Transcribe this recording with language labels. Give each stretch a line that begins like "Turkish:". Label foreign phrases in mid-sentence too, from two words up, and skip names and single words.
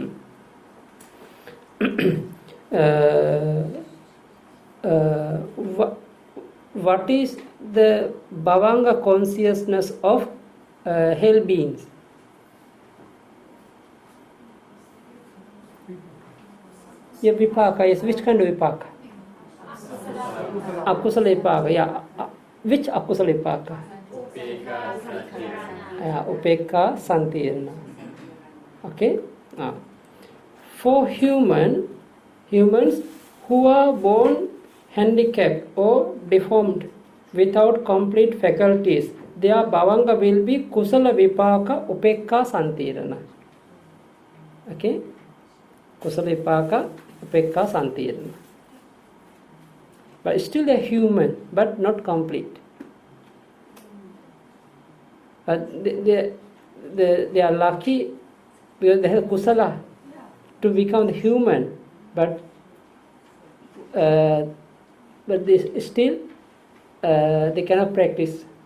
English: What is the Bhavanga consciousness of hell beings? Yeah, vipaka is which kind of vipaka?
Pali: Akusala vipaka.
English: Yeah, which
Pali: akusala vipaka? Upekka santirana.
English: Okay. For humans who are born handicapped or deformed without complete faculties, their Bhavanga will be
Pali: kusala vipaka upekka santirana.
English: Okay.
Pali: Kusala vipaka upekka santirana.
English: But still they are human, but not complete. They are lucky because they have kusala to become the human, but they still they cannot practice.